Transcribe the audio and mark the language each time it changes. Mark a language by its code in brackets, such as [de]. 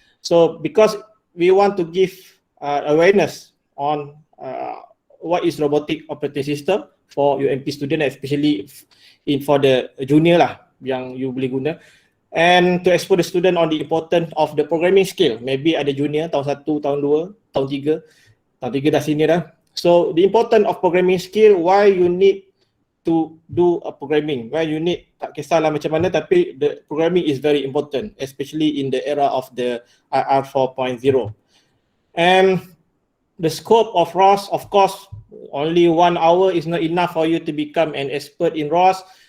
[en] So because we want to give awareness on what is robotic operating system for UMP student, especially for the junior [ms] lah yang you boleh guna, [en] and to expose the student on the importance of the programming skill. [ms] Maybe ada junior tahun 1, tahun 2, tahun 3 dah senior dah. [en] So the importance of programming skill, why you need to do a programming, why you need, [ms] tak kisahlah macam mana, tapi [en] the programming is very important, especially in the era of the IR 4.0. And the scope of ROS, of course, only 1 hour is not enough for you to become an expert in ROS.